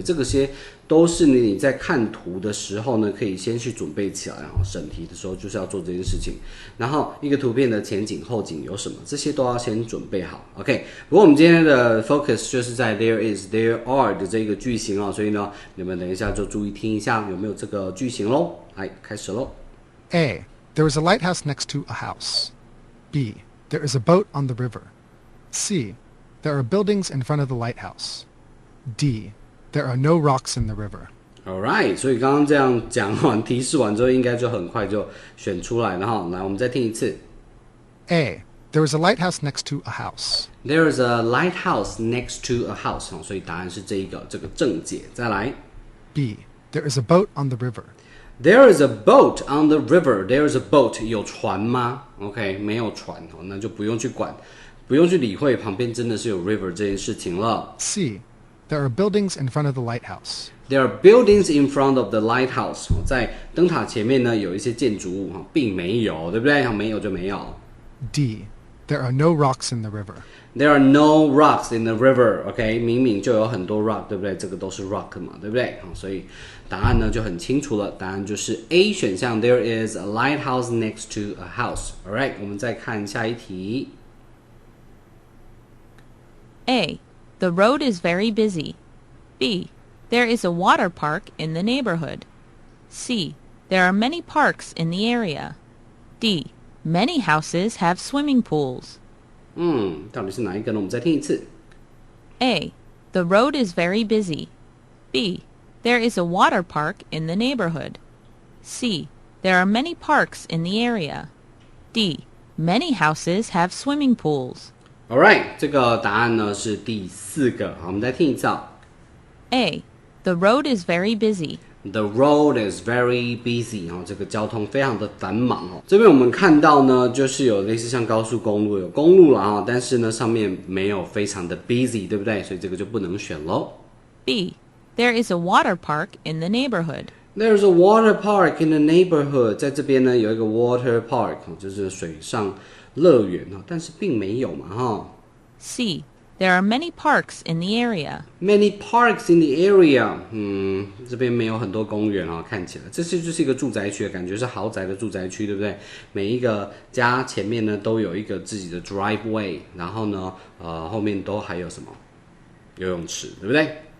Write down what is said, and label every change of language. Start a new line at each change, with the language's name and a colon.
Chinese: 这个些都是你在看图的时候呢，可以先去准备起来，然后审题的时候就是要做这件事情。然后一个图片的前景后景有什么，这些都要先准备好。 OK， 不过我们今天的 focus 就是在
English: there is, there are
Chinese: 的这个句型哦，所以呢，你们等一下就注意听一下有没有这个句型咯。来，开始咯。
English: A. There is a lighthouse next to a house. B. There is a boat on the river. C. There are buildings in front of the lighthouse. D. There are no rocks in the river.
Chinese: Alright， 所以刚刚这样讲完提示完之后，应该就很快就选出来了哈。来，我们再听一次。
English: A. There is a lighthouse next to a house. There is a lighthouse next to a house
Chinese: 所以答案是这个正解。再来
English: B. There is a boat on the river. There is a boat on the river. There is a boat
Chinese: 有船吗 ？OK 没有船那就不用去管，不用去理会旁边真的是有 river 这件事情了。
English: C. There are buildings in front of the lighthouse. There are buildings in front of the lighthouse
Chinese: 在灯塔前面呢有一些建筑物并没有，对不对？没有就没有。
English: D. There are no rocks in the river. There are no rocks in the river.
Chinese: OK， 明明就有很多 rock， 对不对？这个都是 rock 嘛，对不对？所以答案呢就很清楚了，答案就是 A 选项。
English: There is a lighthouse next to a house.
Chinese: Alright， 我们再看下一题。
English: A. The road is very busy. B. There is a water park in the neighborhood. C. There are many parks in the area. D. Many houses have swimming pools.
Chinese: 到底是哪一个呢？我们再听一次。
English: A. The road is very busy. B. There is a water park in the neighborhood. C. There are many parks in the area. D. Many houses have swimming pools.
Chinese: Alright， 这个答案呢是第四个。好，我们再听一次。
English: A. The road is very busy. The road is very busy
Chinese: 这个交通非常的繁忙这边我们看到呢，就是有类似像高速公路有公路了但是呢上面没有非常的 busy， 对不对？所以这个就不能选咯。
English: B. There is a water park in the neighborhood. There's a water park in the neighborhood.
Chinese: 在这边呢有一个 water park 就是水上乐园但是并没有嘛
English: C. There are many parks in the area. Many parks in the area.
Chinese: 这边没有很多公园看起来这就是一个住宅区，感觉是豪宅的住宅区，对不对？每一个家前面呢都有一个自己的 driveway， 然后呢后面都还有什么游泳池，对不对？